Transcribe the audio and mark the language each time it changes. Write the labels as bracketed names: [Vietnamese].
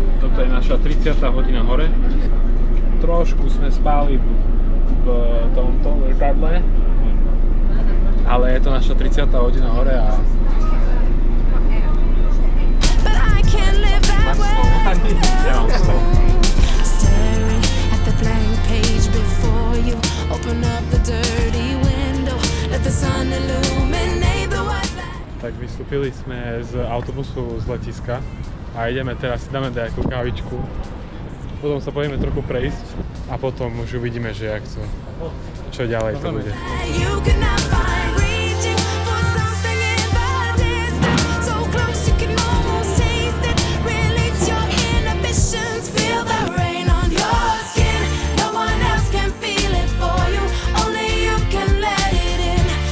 [Slovak] Toto je naša 30. hodina hore. Trošku sme spali v tomto letadle, ale je to naša 30. hodina hore a [English] but I can't live that way. [Slovak] ja mám slovo. [English] Staring at the blank page before you. Open up the dirty window. Let the sun illuminate the words that... [Slovak] Tak vystúpili sme z autobusu z letiska a ideme teraz, si dáme nejakú kávičku. Potom sa pôjdeme trochu prejsť a potom už uvidíme, že jak to, čo ďalej to bude. [English] You cannot find reaching for something in the distance. So close you can almost taste it. Release your inhibitions. Feel the rain on your skin. No one else can feel it for you. Only you can let it in.